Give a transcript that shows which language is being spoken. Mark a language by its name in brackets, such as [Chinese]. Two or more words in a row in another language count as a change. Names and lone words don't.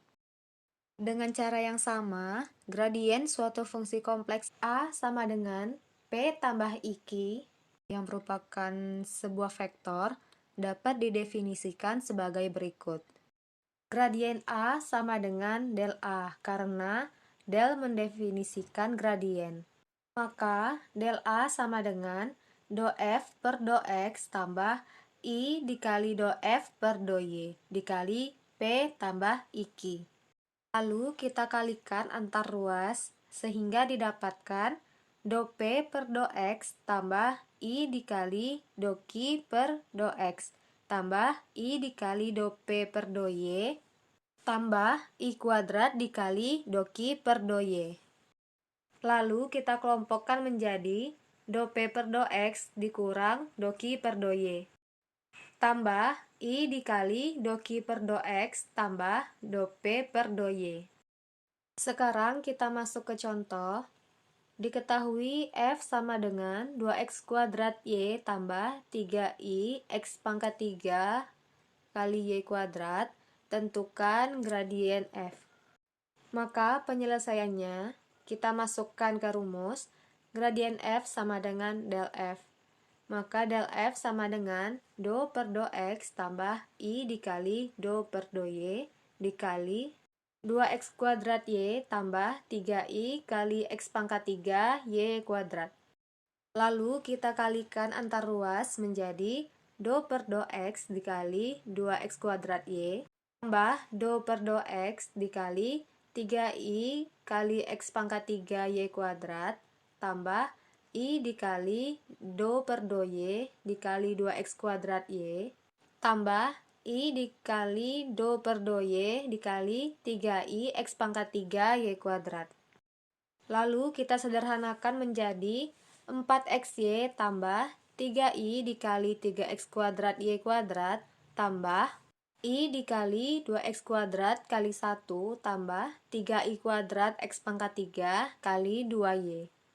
[Indonesian] Dengan cara yang sama, gradien suatu fungsi kompleks a sama dengan p tambah iq yang merupakan sebuah vektor dapat didefinisikan sebagai berikut. Gradien a sama dengan del a karena del mendefinisikan gradien. Maka del a sama dengan do f per do x tambah I dikali do f per do y dikali P tambah iq. Lalu kita kalikan antar ruas sehingga didapatkan do P per do x tambah I dikali do Q per do x tambah I dikali do P per do y tambah I kuadrat dikali do Q per do y. Lalu kita kelompokkan menjadi do P per do x dikurang do Q per do y tambah I dikali do Q per do x tambah do P per do y. Sekarang kita masuk ke contoh. Diketahui f sama dengan 2x kuadrat y tambah 3i x pangkat 3 kali y kuadrat. Tentukan gradien f. Maka penyelesaiannya kita masukkan ke rumus. Gradien f sama dengan del f. Maka del f sama dengan do per do x tambah I dikali do per do y dikali 2x kuadrat y tambah 3i kali x pangkat 3 y kuadrat. Lalu kita kalikan antar ruas menjadi do per do x dikali 2x kuadrat y tambah do per do x dikali 3i kali x pangkat 3 y kuadrat tambah I dikali do per do y dikali 2x kuadrat y tambah I dikali do per do y dikali 3i x pangkat 3 y kuadrat. Lalu kita sederhanakan menjadi 4xy tambah 3i dikali 3x kuadrat y kuadrat tambah I dikali 2x kuadrat kali 1 tambah 3i kuadrat x pangkat 3 kali 2y.